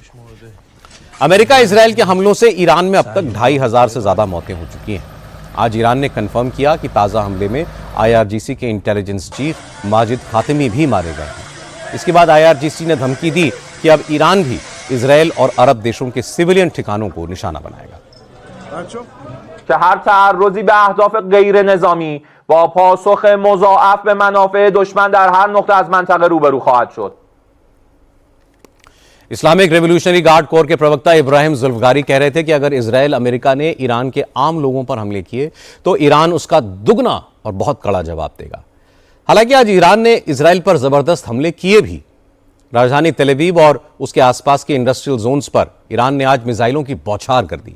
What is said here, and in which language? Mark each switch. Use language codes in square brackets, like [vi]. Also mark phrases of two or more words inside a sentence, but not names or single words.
[hi] अमेरिका इजराइल के हमलों से ईरान में अब तक 2500 से ज्यादा मौतें हो चुकी हैं। आज ईरान ने कंफर्म किया कि ताजा हमले में आईआरजीसी के [en] intelligence chief [hi] माजिद खातिमी भी मारे गए हैं। इसके बाद आईआरजीसी ने धमकी दी कि अब ईरान भी इजराइल और अरब देशों के सिविलियन ठिकानों को निशाना बनाएगा। [fa] که هر تعرضی به اهداف غیر نظامی با پاسخ مضاعف به منافع دشمن در هر نقطه از منطقه روبرو خواهد شد. [hi] इस्लामिक रेवोल्यूशनरी गार्ड कोर के प्रवक्ता इब्राहिम जुल्फगारी कह रहे थे कि अगर इजराइल अमेरिका ने ईरान के आम लोगों पर हमले किए तो ईरान उसका दुगना और बहुत कड़ा जवाब देगा। हालांकि आज ईरान ने इजराइल पर जबरदस्त हमले किए भी। राजधानी तेल अवीव और उसके आसपास के [en] industrial zones [hi] पर ईरान ने आज मिसाइलों की बौछार कर दी।